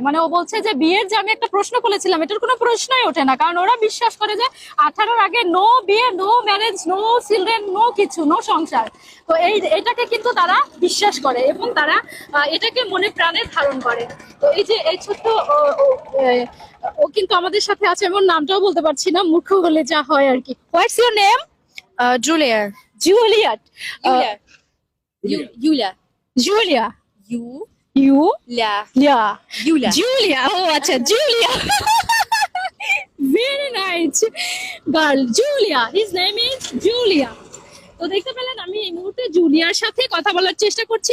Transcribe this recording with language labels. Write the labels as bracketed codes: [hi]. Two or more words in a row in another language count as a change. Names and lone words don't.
[bn] মানে ও বলছে যে বিয়ের যে আমি একটা প্রশ্ন করেছিলাম এটার কোনো প্রশ্নই ওঠে না, কারণ ওরা বিশ্বাস করে যে 18-র আগে নো বিয়ে, [en] no marriage, no children, [bn] নো কিছু, নো সংসার। তো এটাকে কিন্তু তারা বিশ্বাস করে এবং তারা এটাকে মনে প্রাণে ধারণ করে। তো এই যে এই ছোট্ট ও কিন্তু আমাদের সাথে আছে, এমন নামটাও বলতে পারছি না, মূর্খ হলে যা হয় আর কি। [en] What's your name? [ru] Джулия. [bn] জুলিয়াট। [ru] Юля. Юля. [bn] জুলিয়া। [ru] Юля. ইউ ইয়া Юля. [bn] জুলিয়া। ও আচ্ছা, জুলিয়া। [en] very nice girl, [bn] জুলিয়া। [en] His name is Julia. [bn] তো দেখতে পেলেন আমি এই মুহূর্তে জুলিয়ার সাথে কথা বলার চেষ্টা করছি।